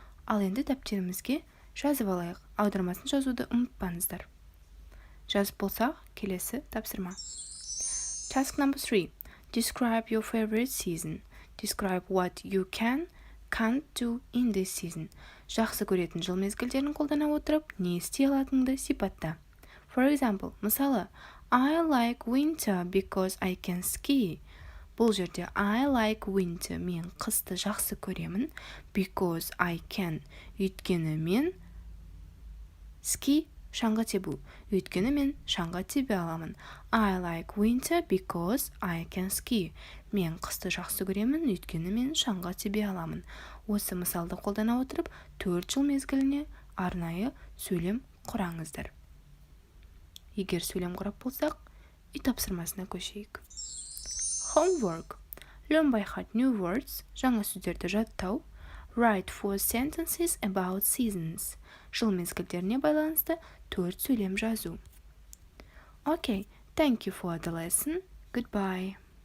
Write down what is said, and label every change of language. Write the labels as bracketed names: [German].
[Kazakh] Ал енді дәптерімізге жазып алайық. Аудармасын жазуды ұмытпаңыздар. Жазып болсақ, келесі тапсырма. [English] Task number 3. Describe your favorite season. Describe what you can't do in this season. [Kazakh] Жақсы көретін жыл мезгілдерін қолдана отырып, не істей алатыныңды сипатта. [English] For example, [Kazakh] мысалы, [English] I like winter because I can ski. [Kazakh] Бұл жерде [English] I like winter, [Kazakh] мен қысты жақсы көремін, [English] because I can, [Kazakh] өйткені мен ski, шаңғы тебу, өйткені мен шаңғы тебе аламын. [English] I like winter because I can ski. [Kazakh] Мен қысты жақсы көремін, өйткені мен шаңғы тебе аламын. Осы мысалды қолдана отырып, 4 жыл мезгіліне арнайы сөйлем құраңыздар. Егер сөйлем құрап болсақ, үй тапсырмасына көшейік. [English] Homework. Learn by heart new words. [Kazakh] Жаңа сөздерді жаттау. [English] Write 4 sentences about seasons. [Kazakh] Жыл мезгілдеріне байланысты 4 сөйлем жазу. [English] Okay, thank you for the lesson. Goodbye.